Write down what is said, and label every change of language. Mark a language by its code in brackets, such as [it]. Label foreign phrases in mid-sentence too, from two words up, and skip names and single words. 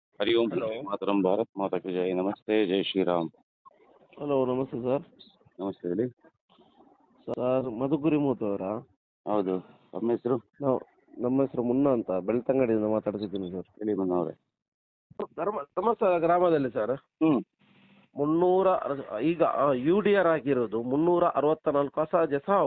[hi] हरि ओम [kn] ಹಲೋ. [hi] मातरम भारत माता की जय नमस्ते जय श्री राम [kn] ಹಲೋ, ನಮಸ್ತೆ ಸರ್. ನಮಸ್ತೆ ಹೇಳಿ. ಸರ್ ಮಧುಗುರಿಮೂತ್ ಅವರಾ? ಹೌದು, ತಮ್ಮ ಹೆಸರು ನಾವು ನಮ್ಮ ಹೆಸರು ಮುನ್ನ ಅಂತ ಬೆಳ್ತಂಗಡಿಯಿಂದ ಮಾತಾಡ್ತಿದ್ದೀನಿ ಸರ್. ಹೇಳಿ ಬಂದವ್ರೆ. ಧರ್ಮಸ್ಥಳ ಗ್ರಾಮದಲ್ಲಿ ಸರ್ ಹ್ಮ್ ಮುನ್ನೂರ ಈಗ ಯು ಡಿ ಆರ್ ಆಗಿರೋದು 364 ಅಸಹಜ ಸಾವು.